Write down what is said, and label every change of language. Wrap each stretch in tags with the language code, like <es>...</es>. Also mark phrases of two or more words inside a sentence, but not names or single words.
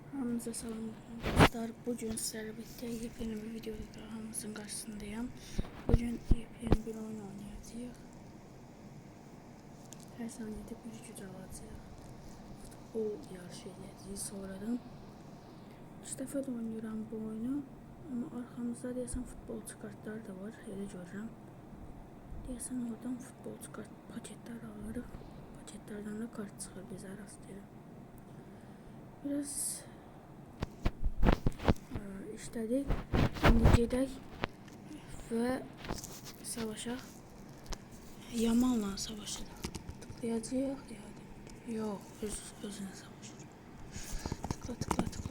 <tr>Hepinize selam dostlar. Bugün sizlerle birlikte yepyeni bir videoda hamımızın karşısındayım. Bugün yepyeni bir oyun oynayacağız. Her saniyede bir güç alacağız. O yarış edeceğiz sonradan. İlk defa da oynuyorum bu oyunu. Ama arkamızda</tr> <az>deyəsən futbolcu kartlar da var. Elə görürəm. Deyəsən oradan futbolcu kart paketler alırıq. Paketlerden de kart çıxır bizə rastlayırıq.</az> <tr>Biraz işledik.</tr> <az>Şimdi gedək ve savaşaq. Yamanla savaşır. Tıklayacağıq yani. Yok, özünə savaşır. Tıkla.</az>